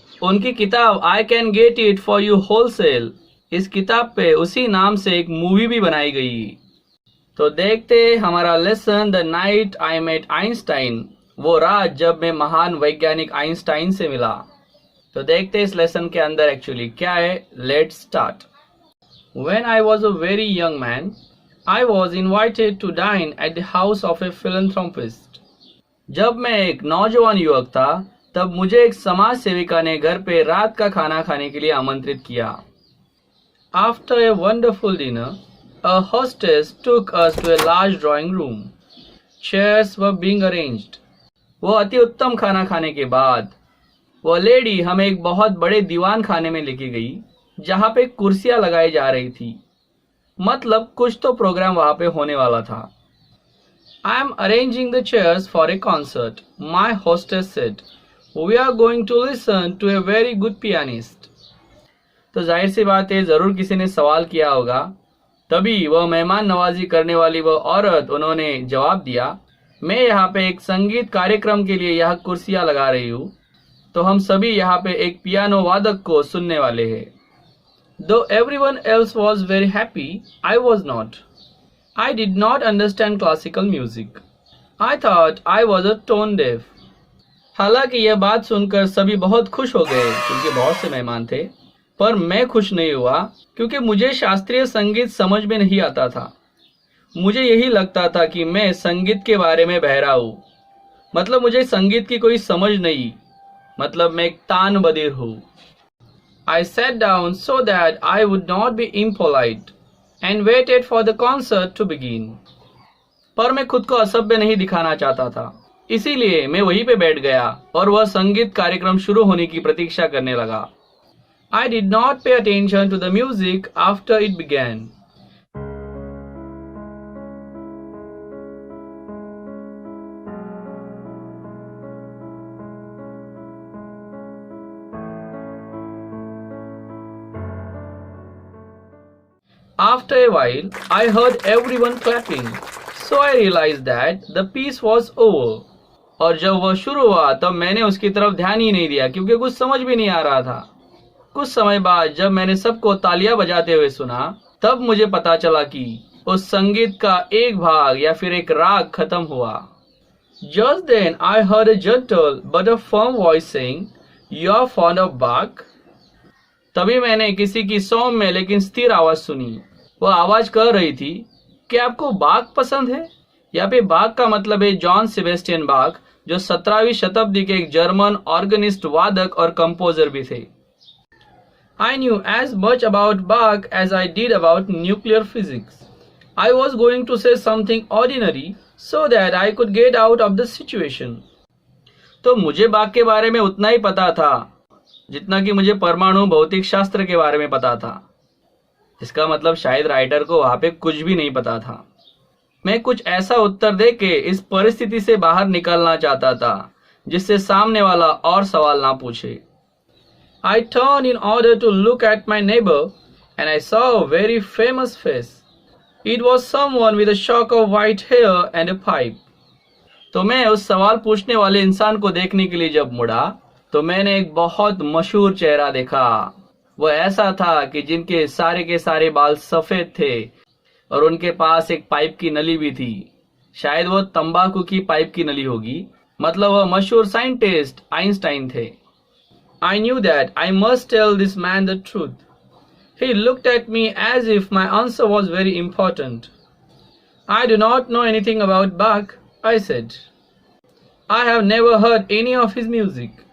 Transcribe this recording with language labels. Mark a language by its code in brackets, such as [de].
[hi] उनकी किताब I can get it for you wholesale, इस किताब पे उसी नाम से एक मूवी भी बनाई गई। तो देखते हमारा lesson the night I met Einstein, वो रात जब मैं महान वैज्ञानिक आइंस्टाइन से मिला। तो देखते इस लेसन के अंदर एक्चुअली क्या है। [en] Let's start. When I was a very young man, I was invited to dine at the house of a philanthropist। [hi] जब मैं एक नौजवान युवक था तब मुझे एक समाज सेविका ने घर पे रात का खाना खाने के लिए आमंत्रित किया। [en] After a wonderful dinner, a hostess took us to a large drawing room. Chairs were being arranged। [hi] वो अति उत्तम खाना खाने के बाद वो लेडी हमें एक बहुत बड़े दीवान खाने में लेके गई, जहाँ पे कुर्सियां लगाई जा रही थी। मतलब कुछ तो प्रोग्राम वहां पे होने वाला था। [en] I am arranging the chairs for a concert, my hostess said. We are going to listen to a very good pianist. [hi] तो जाहिर सी बात है, जरूर किसी ने सवाल किया होगा। तभी वह मेहमान नवाजी करने वाली वह औरत उन्होंने जवाब दिया, मैं यहाँ पे एक संगीत कार्यक्रम के लिए यह कुर्सियां लगा रही हूँ, तो हम सभी यहाँ पे एक पियानो वादक को सुनने वाले हैं। [en] Though everyone else was very happy, I was not. I did not understand classical music. I thought I was a tone deaf. [hi] हालांकि यह बात सुनकर सभी बहुत खुश हो गए क्योंकि बहुत से मेहमान थे, पर मैं खुश नहीं हुआ क्योंकि मुझे शास्त्रीय संगीत समझ में नहीं आता था। मुझे यही लगता था कि मैं संगीत के बारे में बहरा हूँ, मतलब मुझे संगीत की कोई समझ नहीं, मतलब मैं एक तान बधिर हूँ। [en] I sat down so that I would not be impolite and waited for the concert to begin। [hi] पर मैं खुद को असभ्य नहीं दिखाना चाहता था, इसीलिए मैं वहीं पे बैठ गया और वह संगीत कार्यक्रम शुरू होने की प्रतीक्षा करने लगा। [en] I did not pay attention to the music after it began। After a while, I heard everyone clapping, so I realized that the piece was over। [hi] और जब वह शुरू हुआ तब मैंने उसकी तरफ ध्यान ही नहीं दिया क्योंकि कुछ समझ भी नहीं आ रहा था। कुछ समय बाद जब मैंने सबको तालियां बजाते हुए सुना, तब मुझे पता चला कि उस संगीत का एक भाग या फिर एक राग खत्म हुआ। [en] Just then I heard a gentle but a firm voice saying, "You are fond of Bach?" [hi] तभी मैंने किसी की सौम्य लेकिन स्थिर आवाज सुनी। वह आवाज कह रही थी कि आपको बाक पसंद है। यहाँ पे बाक का मतलब है जॉन सेबेस्टियन बाक, जो 17वीं शताब्दी के एक जर्मन ऑर्गेनिस्ट, वादक और कंपोजर भी थे। [en] I knew as much about Bach as I did about nuclear physics. I was going to say something ordinary so that I could get out of the situation। [hi] तो मुझे बाक के बारे में उतना ही पता था जितना कि मुझे परमाणु भौतिक शास्त्र के बारे में पता था। इसका मतलब शायद राइटर को वहां पे कुछ भी नहीं पता था। मैं कुछ ऐसा उत्तर दे के इस परिस्थिति से बाहर निकलना चाहता था जिससे सामने वाला और सवाल ना पूछे। [en] I turned in order to look at my neighbor and I saw a very famous face। It was someone with a shock of white hair and a pipe। [hi] तो मैं उस सवाल पूछने वाले इंसान को देखने के लिए जब मुड़ा तो मैंने एक बहुत मशहूर चेहरा देखा। वह ऐसा था कि जिनके सारे के सारे बाल सफेद थे और उनके पास एक पाइप की नली भी थी। शायद वो तंबाकू की पाइप की नली होगी, मतलब वह मशहूर साइंटिस्ट आइंस्टाइन थे। [en] I knew that I must tell this man the truth. He looked at me as if my answer was very important. I do not know anything about Bach, I said. I have never heard any of his music.